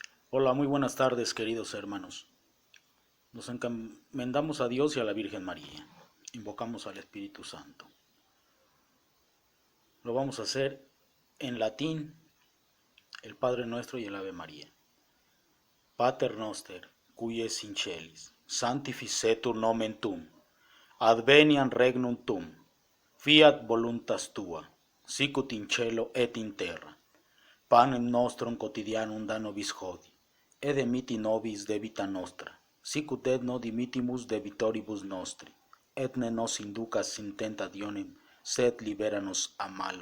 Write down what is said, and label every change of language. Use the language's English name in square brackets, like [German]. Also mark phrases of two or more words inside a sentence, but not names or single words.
[Spanish] Hola, muy buenas tardes, queridos hermanos. Nos encomendamos a Dios y a la Virgen María. Invocamos al Espíritu Santo. Lo vamos a hacer en latín, el Padre Nuestro y el Ave María. [Latin] Pater noster, qui es in celis, sanctificetur nomen tuum, adveniat regnum tuum, fiat voluntas tua, sicut in cielo et in terra. Panem nostrum quotidianum da nobis hodie, et dimitti nobis debita nostra, sicut et nos dimittimus debitoribus nostri, et ne nos inducas in tentationem, sed libera nos a malo.